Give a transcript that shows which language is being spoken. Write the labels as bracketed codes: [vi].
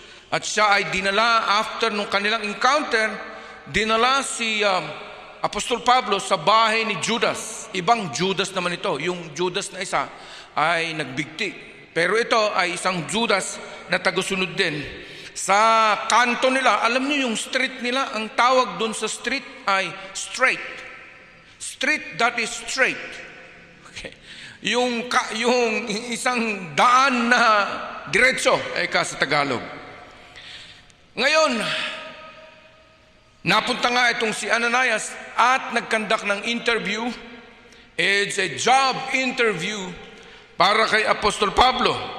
[tl] At siya ay dinala after nung kanilang encounter, dinala si Apostol Pablo sa bahay ni Judas. Ibang Judas naman ito. Yung Judas na isa ay nagbigti. Pero ito ay isang Judas na tagusunod din. Sa kanto nila, alam niyo yung street nila, ang tawag doon sa street ay straight. [en] Street that is straight. Okay. [tl] Yung isang daan na diretso, sa Tagalog. Ngayon, napunta nga itong si Ananias at nagkandak ng interview. [en] It's a job interview [tl] para kay [en] Apostol Pablo.